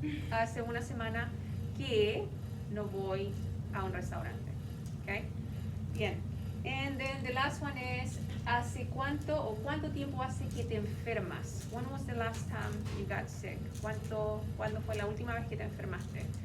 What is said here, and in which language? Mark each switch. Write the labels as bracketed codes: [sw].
[es] Hace una semana que no voy a un restaurante. Okay? Bien. [en] And then the last one is, [es] ¿hace cuánto tiempo hace que te enfermas? [en] When was the last time you got sick? [es] ¿Cuándo fue la última vez que te enfermaste?